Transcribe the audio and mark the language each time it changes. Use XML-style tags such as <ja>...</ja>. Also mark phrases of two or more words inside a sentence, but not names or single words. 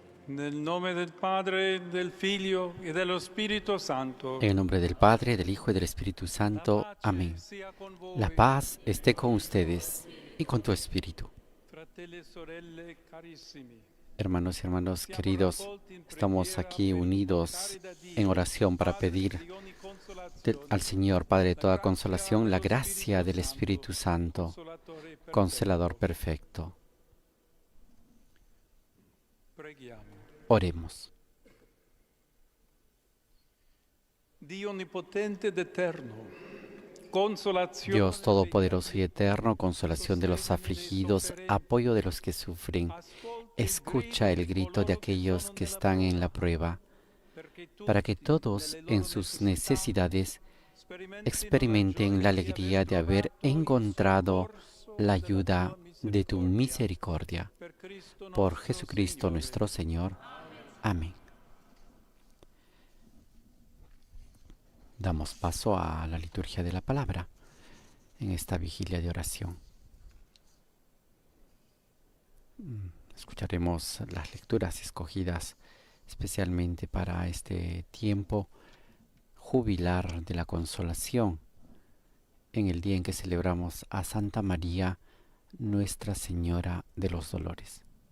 <it>Nel nome del Padre, del Figlio e dello Spirito Santo.</it> <es>En el nombre del Padre, del Hijo y del Espíritu</es> <it>La</it> <es>Santo.</es> <it>pace</it> <es>Amén.</es> <it>sia con</it> <es>La</es> <it>voi,</it> <es>paz esté con ustedes y con tu espíritu.</es> <it>fratelli e sorelle carissimi.</it> <es>Hermanos y hermanas</es> <it>Siamo</it> <es>queridos,</es> <it>raccolti in</it> <es>estamos</es> <it>preghiera</it> <es>aquí</es> <it>per</it> <es>unidos</es> <it>invocare da</it> <es>en</es> <it>Dio,</it> <es>oración para</es> <it>Padre</it> <es>pedir</es> <it>di ogni consolazione,</it> <es>al Señor, Padre de</es> <it>la</it> <es>toda</es> <it>grazia</it> <es>consolación, la</es> <it>dello</it> <es>gracia</es> <it>Spirito</it> <es>del</es> <it>Santo,</it> <es>Espíritu Santo,</es> <it>Consolatore</it> <es>Consolador</es> <it>perfetto.</it> <es>perfecto.</es> <it>Preghiamo.</it> <es>Oremos.</es> <it>Dio onnipotente ed eterno, consolazione</it> <es>Dios</es> <it>degli</it> <es>Todopoderoso y</es> <it>afflitti,</it> <es>eterno, consolación de los</es> <it>sostegno dei</it> <es>afligidos,</es> <it>sofferenti,</it> <es>apoyo de los que sufren,</es> <it>ascolta il grido</it> <es>escucha el</es> <it>di</it> <es>grito de</es> <it>coloro che</it> <es>aquellos</es> <it>sono</it> <es>que</es> <it>nella</it> <es>están en la</es> <it>prova,</it> <es>prueba,</es> <it>perché</it> <es>para que</es> <it>tutti,</it> <es>todos</es> <it>nelle</it> <es>en</es> <it>loro</it> <es>sus</es> <it>necessità,</it> <es>necesidades</es> <it>sperimentino la</it> <es>experimenten la</es> <it>gioia di aver</it> <es>alegría de haber</es> <it>trovato il</it> <es>encontrado la</es> <it>soccorso della tua</it> <es>ayuda de tu</es> <it>misericordia.</it> <es>misericordia.</es> <it>Per Cristo</it> <es>Por</es> <it>nostro</it> <es>Jesucristo</es> <it>Signore.</it> <es>nuestro Señor. Amén. Damos paso a la liturgia de la palabra en esta vigilia de oración. Escucharemos las lecturas escogidas especialmente para este tiempo jubilar de la consolación, en el día en que celebramos a Santa María, Nuestra Señora de los Dolores.</es>